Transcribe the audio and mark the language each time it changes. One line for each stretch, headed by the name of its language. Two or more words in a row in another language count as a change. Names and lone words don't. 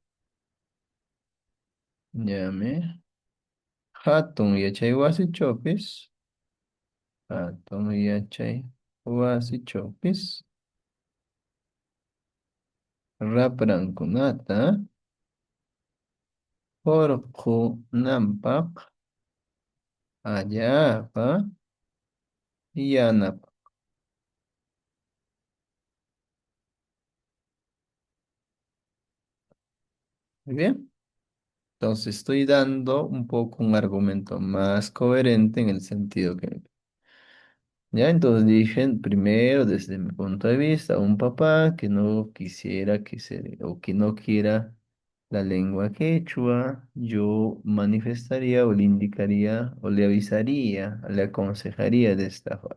Quechua: yami, hatun, yachay wasichopis, hatun, yachay wasichopis, raprankunata, hurqunampaq, allapa, yanap.
Spanish: Muy bien. Entonces estoy dando un poco un argumento más coherente en el sentido que ya, entonces dije primero, desde mi punto de vista, un papá que no quisiera que se, o que no quiera la lengua quechua, yo manifestaría o le indicaría o le avisaría, le aconsejaría de esta forma.